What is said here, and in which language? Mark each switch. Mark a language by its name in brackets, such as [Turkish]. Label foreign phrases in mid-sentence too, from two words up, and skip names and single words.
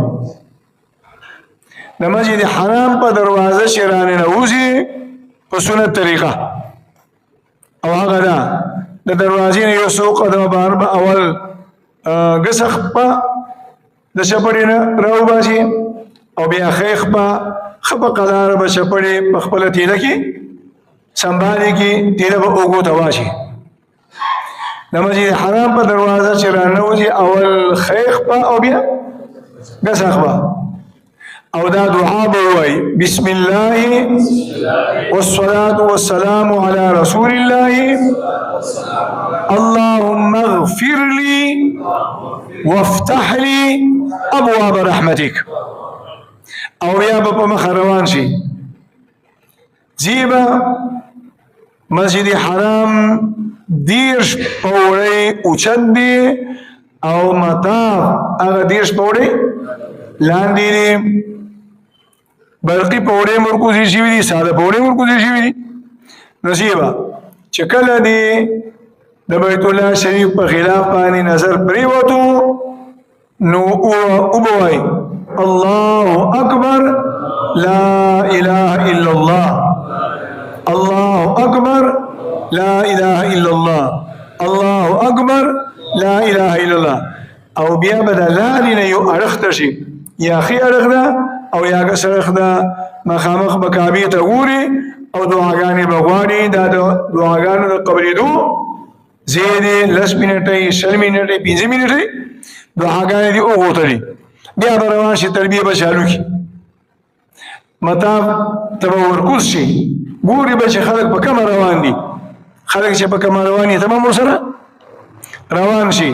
[Pashto] د مسجد حرام په دروازه چې راننوځي په سنت طریقه، او هغه ده د دروازې نه یو څو قدمه بهر به اول ګسه خپه د شپړې نه راوباسي او بیا ښۍ خپه ښه په قلاره به شپړې په خپله تیله کې سنبالې کې تیله به اوږو ته واشي. د مسجد حرام په دروازه چې راننوځي اول ښۍ خپه او بیا ګسه خپه، او دا دعا به ووایي [Arabic] بسم الله والصلاة والسلام على رسول الله اللهم اغفر لي وافتح لي ابواب رحمتك. [Pashto] او بیا به په مخه روان شي، زیبه مسجد حرام 10 پوړی اوچت دی او مطاف هغه 10 پوړی لاندې دی، برقی پوړی مرکوزي شوي دي، ساده پوړی مرکوزي شوي دي. نصیبه چې کله دی د بیت الله شریف په خلاف باندې نظر پریوتو نو او بوای [Arabic] الله اکبر لا اله الا الله، الله اکبر لا اله الا الله، الله اکبر لا اله الا الله. [Pashto] او بیا به د لارې نه یو اړخ ته شي، یا ښي اړخ ده او یا ګس اړخ ده، مخامخ به کعبې ته ګوري او دعاګانې به غواړي. دا د دعاګانو د قبلېدو ځای دی، 10 منټۍ 20 منټۍ 15 منټۍ دعاګانې دي وغوښتلې، بیا به روان شي تلبیه به چالو کړي، مطاف ته به ورکوز شي، ګوري به چې خلک په کومه روان دي، خلک چې په کومه روان دي تمام ورسره روان شي.